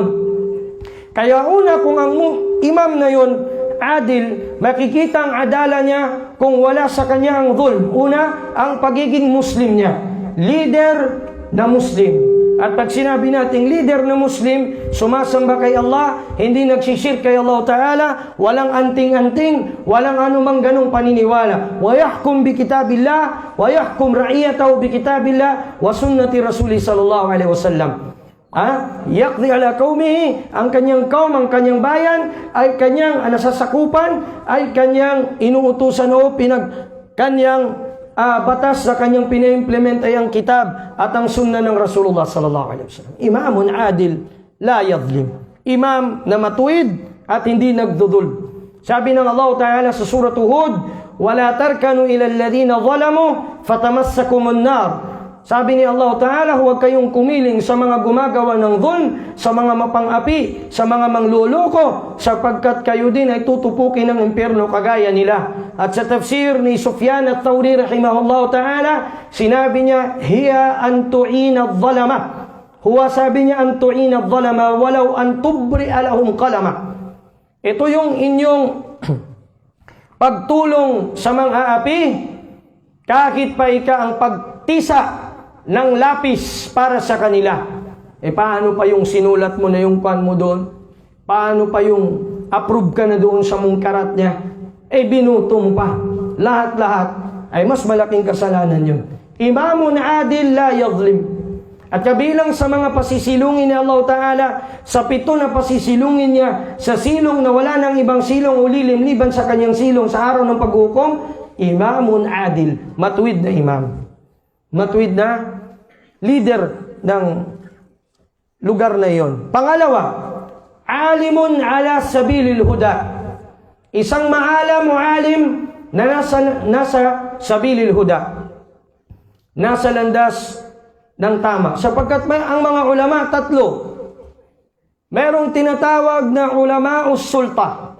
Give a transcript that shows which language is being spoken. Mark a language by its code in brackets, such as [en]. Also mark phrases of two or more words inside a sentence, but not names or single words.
[tl] Kaya una, kung ang imam na yun adil, makikita ang adala niya kung wala sa kanya ang dhulm. Una, ang pagiging Muslim niya. Leader na Muslim. At pag sinabi nating leader na Muslim, sumasamba kay Allah, hindi nagsishirk kay Allah Ta'ala, walang anting-anting, walang anumang ganong paniniwala. [ar] ويحكم بكتاب الله ويحكم رعيته بكتاب الله وسنة رسول صلى الله عليه وسلم. يقضي على قومه, [tl] ang kanyang kaum, ang kanyang bayan, ay kanyang nasasakupan, ay kanyang inuutusan o kanyang batas na kanyang pina-implement ay ang kitab at ang sunnah ng Rasulullah [ar] صلى الله عليه وسلم. إمام عادل لا يظلم. [tl] Imam na matuwid at hindi nagdudul. Sabi ng Allah Ta'ala sa surah Hud, [ar] ولا تركنوا إلى الذين ظلموا فتمسكم النار. [tl] Sabi ni Allah Ta'ala, huwag kayong kumiling sa mga gumagawa ng dhulm, sa mga mapang-api, sa mga mangluloko, sapagkat kayo din ay tutupukin ng impyerno kagaya nila. At sa tafsir ni Sufyan at-Thawri [ar] رحمه الله تعالى, [tl] sinabi niya, [ar] هي أن تعين الظالم. [tl] Huwa sabi niya, [ar] أن تعين الظالم ولو أن تبري لهم قلما. [tl] Ito yung inyong pagtulong sa mga api, kahit pa ika ang pagtisa ng lapis para sa kanila. Paano pa yung sinulat mo na yung pan mo doon? Paano pa yung approve ka na doon sa mungkarat niya? Binuto mo pa. Lahat-lahat ay mas malaking kasalanan yun. [ar] إمام عادل لا يظلم. [tl] At kabilang sa mga pasisilungin ni Allah Ta'ala, sa 7 na pasisilungin niya, sa silong na wala ng ibang silong o lilim liban sa kanyang silong sa araw ng paghukom, [ar] إمام عادل, [tl] matuwid na imam. Matuwid na leader ng lugar na iyon. Pangalawa, [ar] عالم على سبيل الهدى. [tl] Isang maalam o alim na nasa [ar] سبيل الهدى. [tl] Nasa landas ng tama. Sapagkat ang mga ulama, 3. Merong tinatawag na ulama o sulta.